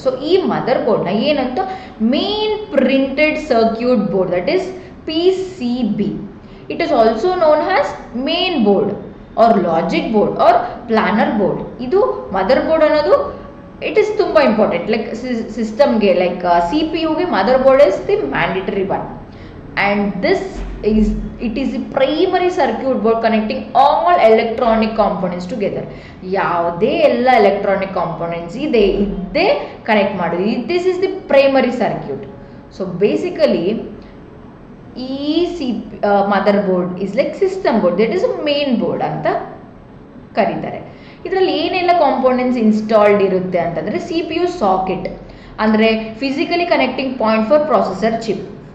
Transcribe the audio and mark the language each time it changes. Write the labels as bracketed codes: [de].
[kn] So ಈ mother ಬೋರ್ಡ್ನ ಏನಂತ [en] Main printed circuit board, that is PCB. It is also known as main board or logic board or planar board. [kn] ಇದು mother board ಅನ್ನೋದು [en] it is [kn] ತುಂಬ important. [en] Like ಸಿಸ್ಟಮ್ಗೆ like CPU-ಗೆ mother board is the mandatory one. And it is the primary circuit board connecting all electronic components together. [kn] ಯಾವುದೇ ಎಲ್ಲ electronic components ಇದೇ connect ಮಾಡೋದು. [en] This is the primary circuit. So basically ಈ mother board is like system board, that is main board [kn] ಅಂತ ಕರೀತಾರೆ. ಇದರಲ್ಲಿ ಏನೆಲ್ಲ components installed ಇರುತ್ತೆ ಅಂತಂದರೆ CPU ಸಾಕೆಟ್ ಅಂದರೆ [en] Physically connecting point for processor chip.